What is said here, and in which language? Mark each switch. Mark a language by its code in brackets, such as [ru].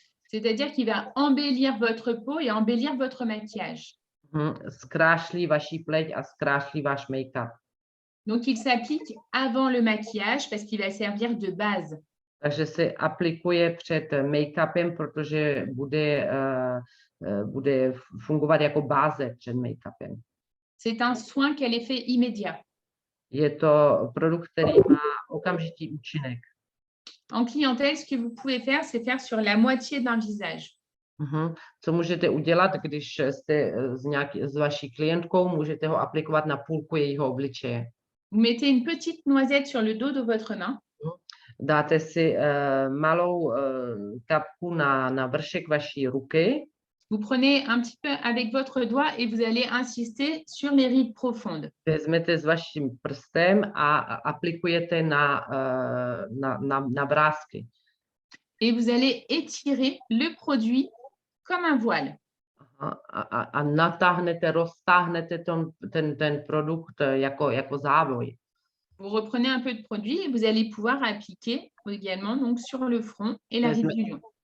[fr] C'est-à-dire qu'il va embellir votre peau et embellir votre maquillage. [cs] Zkrášlí vaší pleť a zkrášlí váš make-up. [fr] Donc, il s'applique avant le maquillage parce qu'il va servir de base. [cs] Takže se aplikuje před make-upem, protože bude fungovat jako báze před make-upem. [fr] C'est un soin qui a l'effet immédiat. [cs] Je to produkt, který má okamžitý účinek. [fr] En clientèle, ce que vous pouvez faire, c'est faire sur la moitié d'un visage. [cs] Co můžete udělat, když jste s vaší klientkou, můžete ho aplikovat na půlku jejího obličeje. [fr] Vous mettez une petite noisette sur le dos de votre main. [cs] Dáte si malou kapku na vršek vaší ruky. [fr] Vous prenez un petit peu avec votre doigt et vous allez insister sur les rides profondes. [cs] Vezmete s vaším prstem a aplikujete na vrásky. [fr] Et vous allez étirer le produit comme un voile. [cs] A natáhnete, roztáhnete ten produkt jako závoj. [fr] Vous reprenez un peu de produit et vous allez pouvoir appliquer également donc, sur le front et la ride du lion.